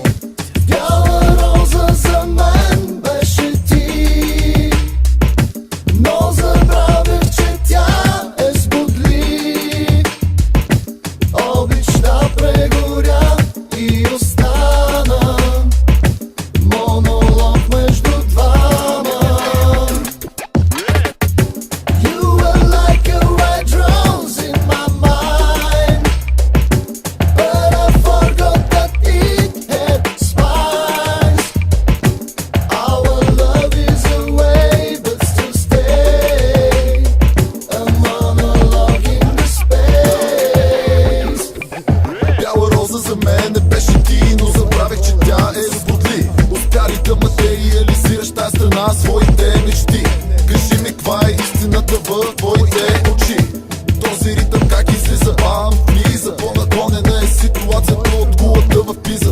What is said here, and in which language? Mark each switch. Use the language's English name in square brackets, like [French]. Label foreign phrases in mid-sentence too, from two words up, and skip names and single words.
[Bulgarian] Бяла роза за мен беше ти, но забравях, че тя е с бодли. Обичта прегоря и остана монолог между двама. [English] You were like a red rose in my mind, but I forgot that it had spines. Our love is away, but still stay a monologue in the space. [Bulgarian] Бяла роза за мен не беше ти, но забравих, че тя е с бодли. Успя ли да материализираш тази страна своите мечти? Кажи ми, каква е истината в твоите очи? Този ритъм как излиза? Влиза, по-наклонена е ситуацията от кулата в пиза.